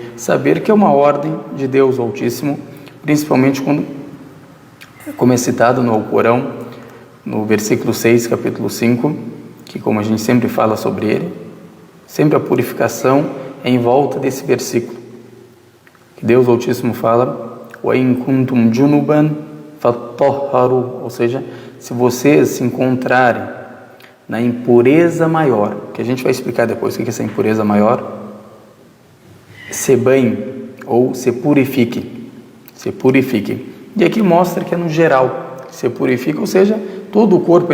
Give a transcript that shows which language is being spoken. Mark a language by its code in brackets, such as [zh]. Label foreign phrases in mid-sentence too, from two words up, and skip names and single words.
[pt] Saber que é uma ordem de Deus Altíssimo, principalmente como é citado no Alcorão, no versículo 6, capítulo 5, que como a gente sempre fala sobre ele, sempre a purificação é em volta desse versículo. Que Deus Altíssimo fala, [ar] وَإِن كُنْتُمْ جُنُبًا فَطَهَّرُوا, [pt] ou seja, se vocês se encontrarem na impureza maior, que a gente vai explicar depois o que é essa impureza maior, se banhe ou se purifique. Se purifique. E aqui mostra que é no geral, se purifica, ou seja, todo o corpo.